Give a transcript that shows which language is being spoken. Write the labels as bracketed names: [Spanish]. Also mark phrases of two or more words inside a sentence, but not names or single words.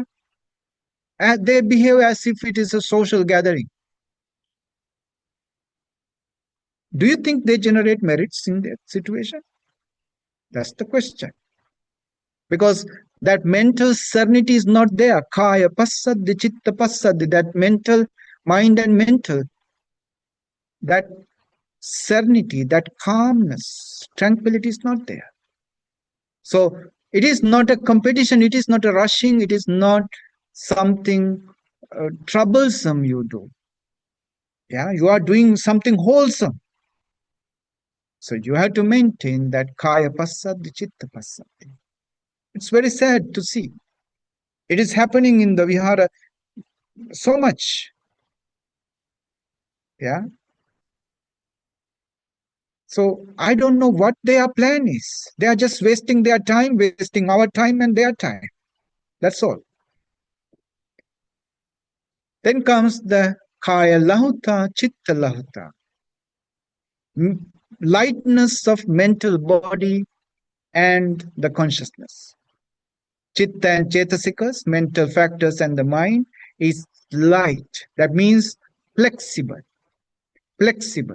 [English] And they behave as if it is a social gathering. Do you think they generate merits in that situation? That's the question. Because that mental serenity is not there. [Pali] Kaya passadi, chitta passadi, [English] that mental, mind and mental, that serenity, that calmness, tranquility is not there. So it is not a competition, it is not a rushing, it is not something troublesome you do. Yeah, you are doing something wholesome. So you have to maintain that [Pali] kaya passadi, chitta passadi. [English] It's very sad to see. It is happening in the Vihara so much. Yeah. So I don't know what their plan is. They are just wasting their time, wasting our time and their time. That's all. Then comes the [Pali] kaya lahuta, chitta lahuta. [English] Lightness of mental body and the consciousness. Chitta and chetasikas, mental factors and the mind, is light. That means flexible. Flexible.